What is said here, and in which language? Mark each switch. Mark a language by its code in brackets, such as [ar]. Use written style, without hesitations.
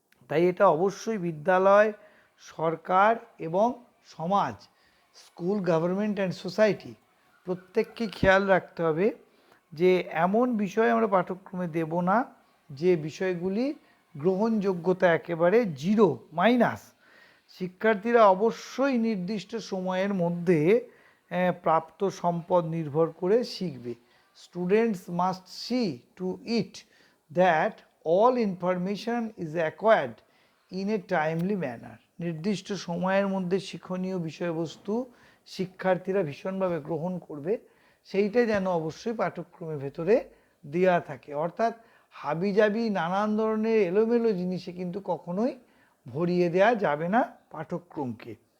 [bn] তাই এটা অবশ্যই বিদ্যালয়, সরকার এবং সমাজ, [en] school, government and society [bn] প্রত্যেককে খেয়াল রাখতে হবে যে এমন বিষয় আমরা পাঠ্যক্রমে দেব না যে বিষয়গুলি গ্রহণযোগ্যতা একেবারে জিরো, মাইনাস। শিক্ষার্থীরা অবশ্যই নির্দিষ্ট সময়ের মধ্যে প্রাপ্ত সম্পদ নির্ভর করে শিখবে। [en] Students must see to it that all information is acquired in a timely manner. [bn] নির্দিষ্ট সময়ের মধ্যে শিক্ষণীয় বিষয়বস্তু শিক্ষার্থীরা ভীষণভাবে গ্রহণ করবে, সেইটা যেন অবশ্যই পাঠ্যক্রমের ভেতরে দেওয়া থাকে। অর্থাৎ হাবিজাবি নানান ধরনের এলোমেলো জিনিসে কিন্তু কখনোই ভরিয়ে দেওয়া যাবে না পাঠ্যক্রমকে।